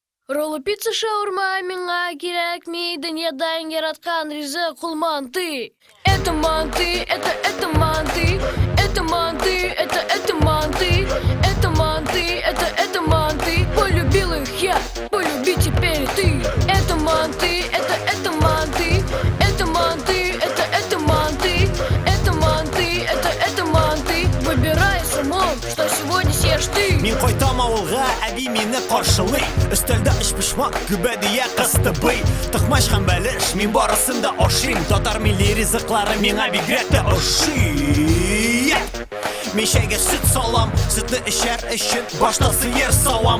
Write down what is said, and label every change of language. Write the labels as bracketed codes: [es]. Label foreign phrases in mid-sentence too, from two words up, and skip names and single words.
[tt] Роллы, пицца, шаурма, миңа кирәкми, дөньядан яраткан ризык ул манты. [ru] Это манты, это манты, это манты, это манты, это манты, это манты. Полюбил их я, полюби теперь ты. Это манты, это манты, это манты, это манты, это манты, это манты. Выбирай с умом, что сегодня съешь ты. [tt] Мин кайтам авылга, әби мине каршылый. Өстәлдә эш пешмак, күбәдия кыстыбый. Тыкмач һәм бәлеш, мин барысын да ашыйм. Татар милли ризыклары миңа бигрәк тә ошый. Мин чәйгә сөт салам, сөтне эчәр өчен башта сыер савам.